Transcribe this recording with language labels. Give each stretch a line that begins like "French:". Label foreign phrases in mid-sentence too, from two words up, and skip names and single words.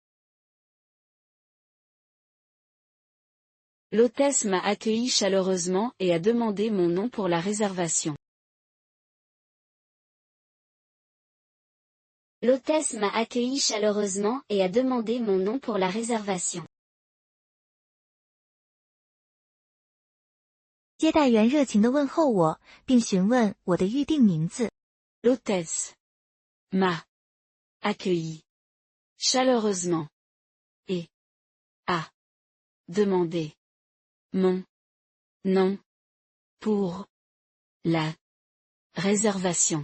French: L'hôtesse m'a accueilli chaleureusement et a demandé mon nom pour la réservation. L'hôtesse m'a accueilli chaleureusement et a demandé mon nom pour la réservation.
Chinese: 接待员热情地问候我，并询问我的预定名字。
French: L'hôtesse m'a accueilli chaleureusement et a demandé mon nom pour la réservation.